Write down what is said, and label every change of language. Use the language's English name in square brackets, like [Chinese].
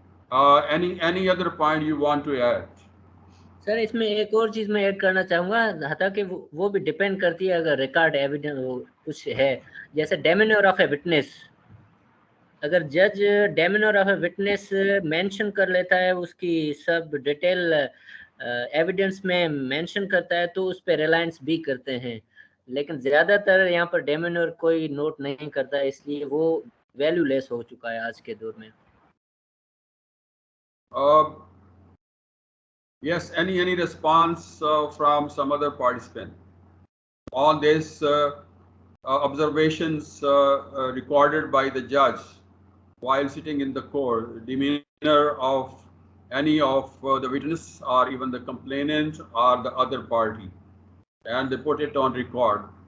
[English] Any other point you want to add? [Hindi] Sir इसमें एक और चीज मैं ऐड करना चाहूंगा, हालांकि वो भी डिपेंड करती है अगर रिकॉर्ड एविडेंस कुछ है, जैसे [English] Demeanour of a witness. [Hindi] अगर जज [English] demeanour of a witness [Hindi] mention कर लेता है, उसकी सब डिटेल एविडेंस में मेंशन करता है, तो उस पर रिलायंस भी करते हैं। लेकिन ज्यादातर यहाँ पर डेमिनर कोई नोट नहीं करता है, इसलिए वो वैल्यूलेस हो चुका है आज के दौर में। [English] Yes, any response from some other participant on this observations recorded by the judge while sitting in the court, demeanor of any of the witness or even the complainant or the other party, and they put it on record.